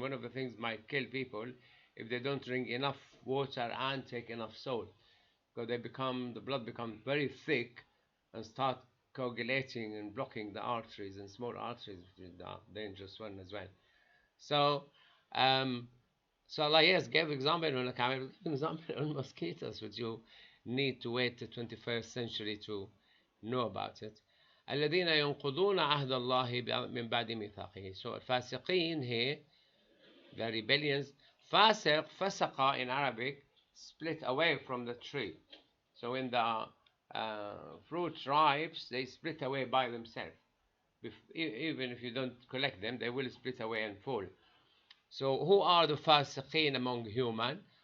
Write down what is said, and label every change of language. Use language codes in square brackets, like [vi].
[en] One of the things might kill people if they don't drink enough water and take enough salt, because the blood becomes very thick and start coagulating and blocking the arteries and small arteries, which is the dangerous one as well. So Allah, yes, gave example on the camel, example on mosquitoes, which you need to wait the 21st century to know about it. [ar] الذين ينقضون عهد الله من بعد ميثاقه. [en] So الفاسقين here, the rebellions, فاسق, فسق in Arabic, split away from the tree. So when the fruit ripes, they split away by themselves. Even if you don't collect them, they will split away and fall. So who are the fasiqeen among human?